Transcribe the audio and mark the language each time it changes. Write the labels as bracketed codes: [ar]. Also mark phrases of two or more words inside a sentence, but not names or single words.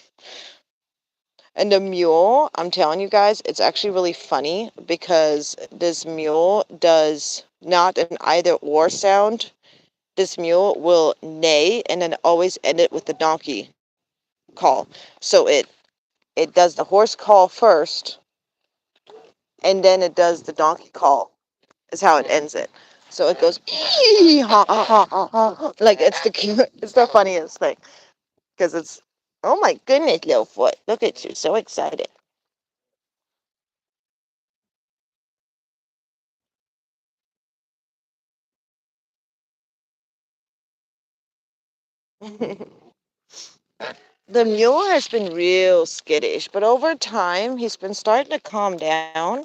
[en] And the mule, I'm telling you guys, it's actually really funny because this mule does not an either or sound. This mule will neigh and then always end it with the donkey call. So it does the horse call first and then it does the donkey call is how it ends it. So it goes "Ee, ha, ha, ha, ha, ha." Like it's it's the funniest thing because it's oh my goodness, little foot, look at you, so excited. The mule has been real skittish, but over time he's been starting to calm down.